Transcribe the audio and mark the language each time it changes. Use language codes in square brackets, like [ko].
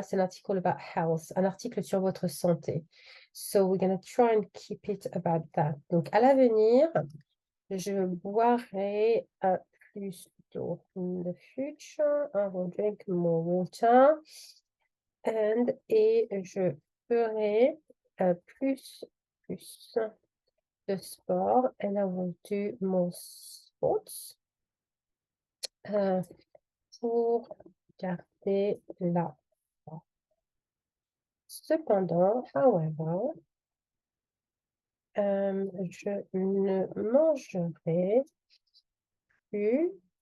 [fr] C'est un article [en] about health, [fr] un article sur votre santé. [en] So we're going to try and keep it about that. [fr] Donc, à l'avenir, je boirai plus d'eau. [en] In the future, I will drink more water. [fr] Et je ferai plus de sport. [en] And I will do more sports. [fr] Pour garder la forme. Cependant, however, je ne mangerai plus.